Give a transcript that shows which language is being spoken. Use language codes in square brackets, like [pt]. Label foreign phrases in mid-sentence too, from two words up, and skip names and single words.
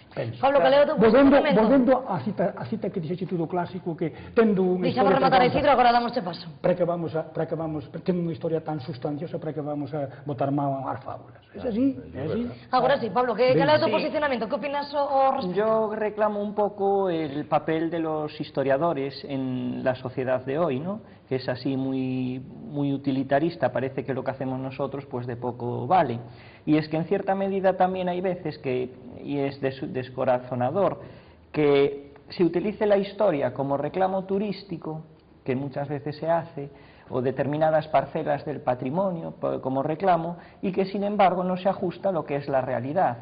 [gl] Pablo, que leo o teu posicionamento? Volvendo a cita que dixeche tú do clásico, que tendo unha historia... Deixamos rematar a Isidro, agora damosche paso. Tendo unha historia tan sustanciosa, para que vamos a botar mal as fábulas. É así, é así. Agora sí, Pablo, que leo o teu posicionamento? Que opinas ao respecto? [es] Yo reclamo un poco el papel de los historiadores en la sociedad de hoy, ¿no? Que es así muy utilitarista, parece que lo que hacemos nosotros pues de poco vale. Y es que en cierta medida también hay veces que, y es descorazonador, que se utilice la historia como reclamo turístico, que muchas veces se hace, o determinadas parcelas del patrimonio como reclamo, y que sin embargo no se ajusta a lo que es la realidad.